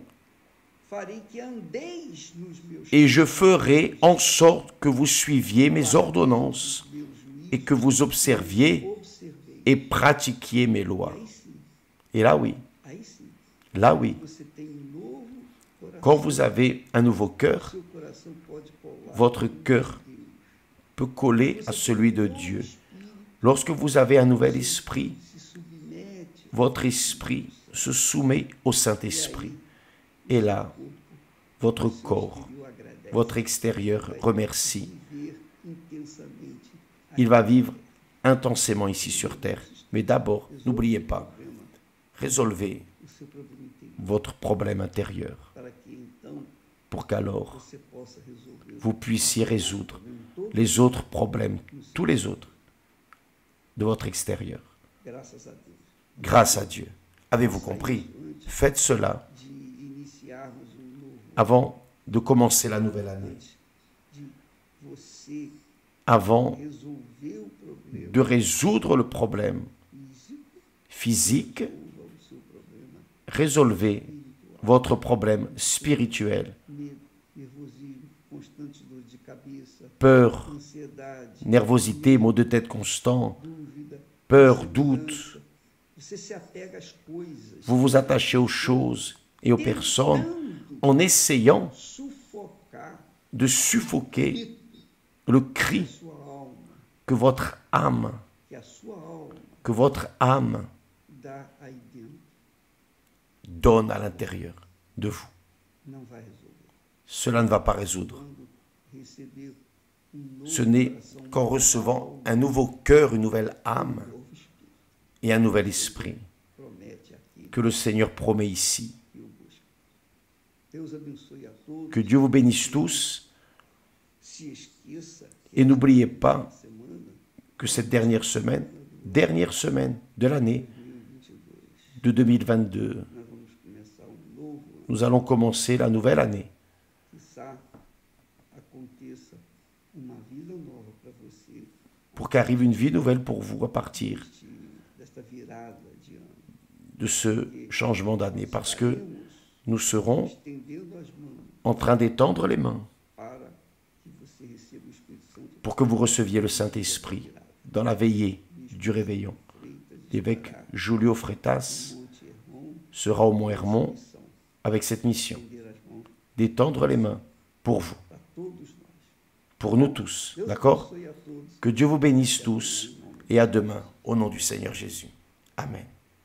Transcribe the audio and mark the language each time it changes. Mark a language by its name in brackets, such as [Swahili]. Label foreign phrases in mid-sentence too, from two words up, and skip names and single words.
[Portuguese] farei que andeis nos meus [French] et je ferai en sorte que vous suiviez mes ordonnances [Portuguese] meus juízos, [French] et que vous observiez [Portuguese] observei. [French] et pratiquiez mes lois. [Portuguese] Aí sim, [French] Et là oui, là oui, [Portuguese] você tem novo coração. [French] quand vous avez un nouveau cœur, [Portuguese] Seu coração pode colar [French] votre cœur peut coller à celui de Dieu. Lorsque vous avez un nouvel esprit, [Portuguese] se submete [French] votre esprit se soumet au Saint-Esprit. Et là, votre corps, [Portuguese] e o agradece. [French] votre extérieur remercie. [Portuguese] Viver intensamente [French] Il va vivre intensément ici sur terre. Mais d'abord, n'oubliez pas, résolvez [Portuguese] o seu problema interior, [French] votre problème intérieur [Portuguese] para que então [French] pour qu'alors [Portuguese] você possa resolver [French] vous puissiez résoudre les autres problèmes, tous les autres, de votre extérieur. [Portuguese] Graças a Deus. [French] Grâce à Dieu. Avez-vous compris? Faites cela [Portuguese] De iniciarmos novo [French] avant de commencer la nouvelle année, [Portuguese] de você [French] avant [Portuguese] resolver o problema [French] de résoudre le problème [Portuguese] físico, [French] physique, [Portuguese] resolva o seu problema [French] résolvez [Portuguese] espiritual. [French] votre problème spirituel. [Portuguese] Medo, nervosismo, constante dor de cabeça, [French] Peur, [Portuguese] ansiedade, [French] nervosité, maux de tête constants, [Portuguese] dúvida, [French] peur, doute. [Portuguese] você se apega às coisas, [French] Vous vous attachez aux choses et aux personnes [Portuguese] tentando [French] en essayant [Portuguese] sufocar [French] de suffoquer le cri [Portuguese] sua alma, [French] que votre âme, [Portuguese] que a sua alma [French] que votre âme [Portuguese] dá aí dentro, [French] donne à l'intérieur de vous. [Portuguese] não vai resolver. [French] Cela ne va pas résoudre. [Portuguese] Quando receber novo [French] Ce n'est [Portuguese] coração, [French] qu'en [Portuguese] uma [French] recevant [Portuguese] alma, [French] un nouveau cœur, une nouvelle âme [Portuguese] novo espírito, [French] et un nouvel esprit [Portuguese] promete aquele [French] que le Seigneur promet ici. [Portuguese] que o busca. Deus abençoe a todos. [French] Que Dieu vous bénisse tous [Portuguese] Se esqueça [French] et n'oubliez pas [Portuguese] semana [French] que cette dernière semaine de l'année 2022 de 2022, [Portuguese] nós vamos começar novo ano. [French] nous allons commencer la nouvelle année. [Portuguese] Quiçá aconteça uma vida nova para você [French] Pour qu'arrive une vie nouvelle pour vous à partir [Portuguese] desta virada de ano. [French] de ce changement d'année, parce que nous serons [Portuguese] Estendendo as mãos [French] en train d'étendre les mains [Portuguese] para que você receba o Espírito Santo [French] pour que vous receviez le Saint-Esprit dans la veillée du réveillon. [Portuguese] Freitas, [French] L'évêque Julio Freitas [Portuguese] Monte Hermon, [French] sera au Mont Hermon [Portuguese] missão, [French] avec cette mission [Portuguese] estender as mãos [French] d'étendre les mains pour vous, [Portuguese] para todos nós. [French] pour nous tous, [Portuguese] Deus [French] d'accord? [Portuguese] abençoe a todos. [French] Que Dieu vous bénisse tous et à demain au nom du Seigneur Jésus. Amen.